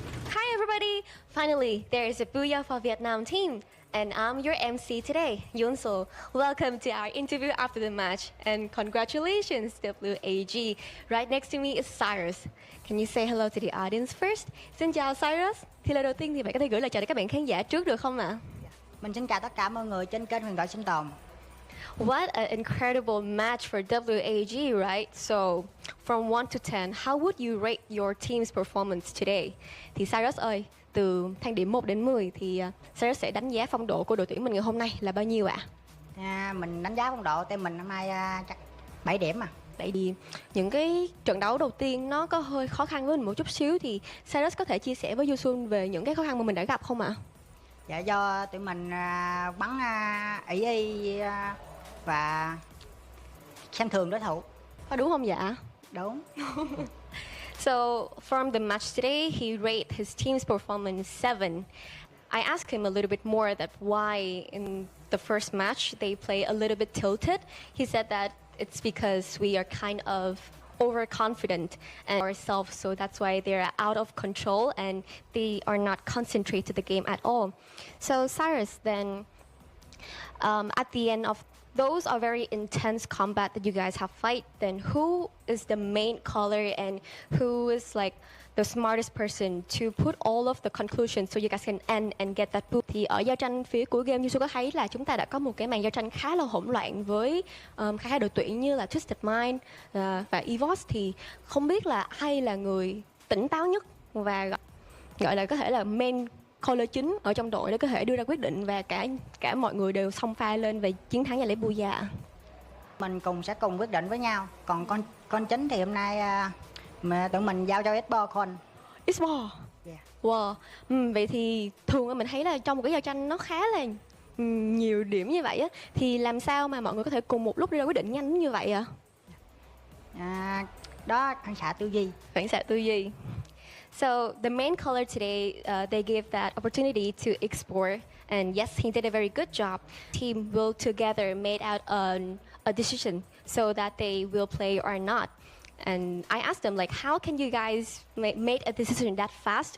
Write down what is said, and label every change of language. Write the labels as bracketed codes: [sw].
[en] Hi everybody! Finally, there is a booyah for Vietnam team. And I'm your MC today, Yunso. Welcome to our interview after the match, and congratulations, WAG. Right next to me is Cyrus. Can you say hello to the audience first? [vi] Xin chào Cyrus. Thì lời đầu tiên thì bạn có thể gửi lời chào đến các bạn khán giả trước được không ạ? Mình xin chào tất cả mọi người trên kênh Huyền Thoại Sinh Tồn. [en] What an incredible match for WAG, right? So, from 1 to 10, how would you rate your team's performance today? [vi] Thì Cyrus ơi, từ thang điểm 1 đến 10 thì Cyrus sẽ đánh giá phong độ của đội tuyển mình ngày hôm nay là bao nhiêu ạ? Mình đánh giá phong độ team mình hôm nay chắc 7 điểm à. 7 điểm. Những cái trận đấu đầu tiên nó có hơi khó khăn với mình một chút xíu, thì Cyrus có thể chia sẻ với Yusun về những cái khó khăn mà mình đã gặp không ạ? Dạ, do tụi mình bắn ý và xem thường đối thủ. Có đúng không dạ? Đúng. [en] So, from the match today, he rated his team's performance 7. I asked him a little bit more that why in the first match they play a little bit tilted. He said that it's because we are kind of overconfident in ourselves, so that's why they're out of control and they are not concentrated to the game at all. So Cyrus, then at the end of those are very intense combat that you guys have fight, then who is the main caller and who is like the smartest person to put all of the conclusions so you guys can end and get that boot? [vi] Thì ở giao tranh phía cuối game, như có thấy là chúng ta đã có một cái màn giao tranh khá là hỗn loạn với hai đội tuyển như là Twisted Mind và EVOS. Thì không biết là ai là người tỉnh táo nhất và gọi là có thể là main caller chính ở trong đội để có thể đưa ra quyết định, và cả mọi người đều xông pha lên về chiến thắng và lấy booyah. Mình sẽ cùng quyết định với nhau. Còn con chính thì hôm nay mà tụi mình giao cho Expo con. Expo. Yeah. Wow. Vậy thì thường mình thấy là trong một cái giao tranh nó khá là nhiều điểm như vậy á, thì làm sao mà mọi người có thể cùng một lúc đưa ra quyết định nhanh như vậy ạ? Đó, phản xạ tư duy. Phản xạ tư duy. [en] So the main caller today, they gave that opportunity to explore, and yes, he did a very good job. Team will together made out a decision so that they will play or not. And I asked them, like, how can you guys make a decision that fast?